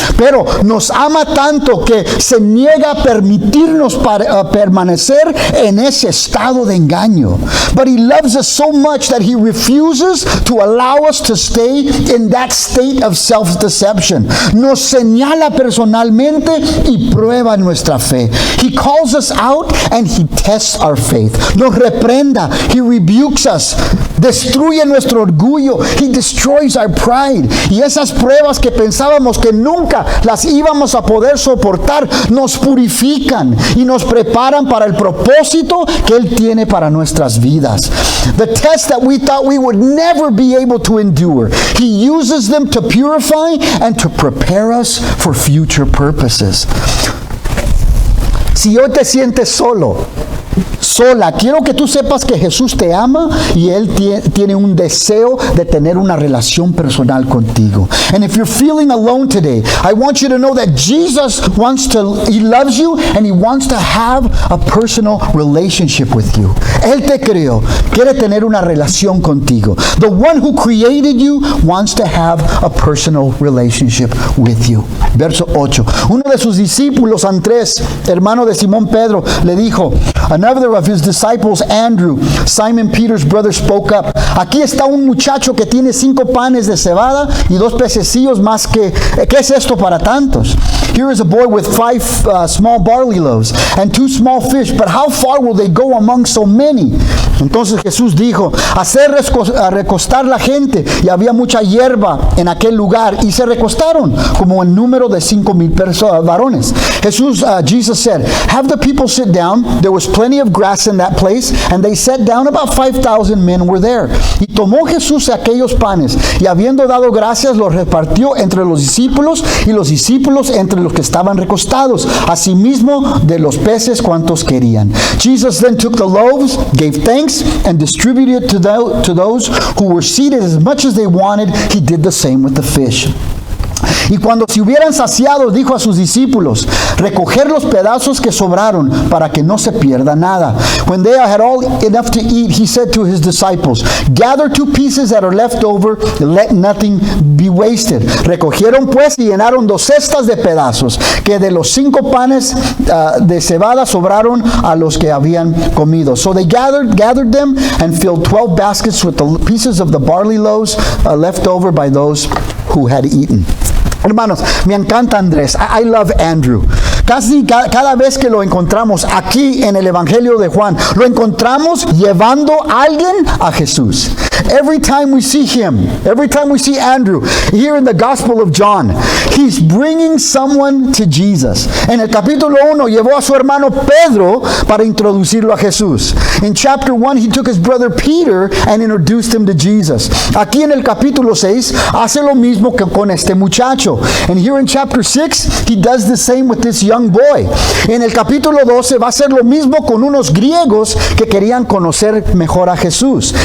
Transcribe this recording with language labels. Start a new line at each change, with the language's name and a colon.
Spanish: Pero nos ama tanto que se niega a permitirnos permanecer en ese estado de engaño.
English: But he loves us so much that he refuses to allow us to stay in that state of self-deception.
Spanish: Nos señala personalmente y prueba nuestra fe.
English: He calls us out and he tests our faith.
Spanish: Nos reprenda,
English: he rebukes us.
Spanish: Destruye nuestro orgullo.
English: He destroys our pride.
Spanish: Y esas pruebas que pensábamos que nunca las íbamos a poder soportar, nos purifican y nos preparan para el propósito que Él tiene para nuestras vidas.
English: The tests that we thought we would never be able to endure, He uses them to purify and to prepare us for future purposes.
Spanish: Si hoy te sientes solo, sola, quiero que tú sepas que Jesús te ama y Él tiene un deseo de tener una relación personal contigo.
English: And if you're feeling alone today, I want you to know that Jesus He loves you and He wants to have a personal relationship with you.
Spanish: Él te creó, quiere tener una relación contigo.
English: The one who created you wants to have a personal relationship with you.
Spanish: Verso 8. Uno de sus discípulos, Andrés, hermano de Simón Pedro, le dijo,
English: another of his disciples, Andrew, Simon Peter's brother, spoke up.
Spanish: Aquí está un muchacho que tiene 5 panes de cebada y 2 pececillos más que, ¿qué es esto para tantos?
English: Here is a boy with 5 small barley loaves and 2 small fish, but how far will they go among so many?
Spanish: Entonces Jesús dijo, hacer recostar la gente, y había mucha hierba en aquel lugar, y se recostaron como el número de 5,000 varones.
English: Jesus said, have the people sit down. There was plenty of grass in that place, and they sat down. About 5,000 men were there.
Spanish: Y tomó Jesús aquellos panes, y habiendo dado gracias, los repartió entre los discípulos, y los discípulos entre los que estaban recostados, asimismo de los peces cuantos querían.
English: Jesus then took the loaves, gave thanks, and distributed to those who were seated as much as they wanted. He did the same with the fish.
Spanish: Y cuando se hubieran saciado, dijo a sus discípulos, recoger los pedazos que sobraron para que no se pierda nada.
English: When they had all enough to eat, he said to his disciples, gather 2 pieces that are left over, let nothing be wasted.
Spanish: Recogieron pues y llenaron 2 cestas de pedazos, que de los 5 panes de cebada sobraron a los que habían comido.
English: So they gathered them and filled 12 baskets with the pieces of the barley loaves left over by those who had eaten.
Spanish: Hermanos, me encanta Andrés.
English: I love Andrew.
Spanish: casi cada vez que lo encontramos aquí en el Evangelio de Juan, lo encontramos llevando a alguien a Jesús.
English: Every time we see him, every time we see Andrew, here in the Gospel of John, he's bringing someone to Jesus.
Spanish: En el capítulo 1 llevó a su hermano Pedro para introducirlo a Jesús.
English: In chapter 1, he took his brother Peter and introduced him to Jesus.
Spanish: Aquí en el capítulo 6, hace lo mismo que con este muchacho.
English: And here in chapter 6, he does the same with this young boy.
Spanish: En el capítulo 12 va a hacer lo mismo con unos griegos que querían conocer mejor a Jesús.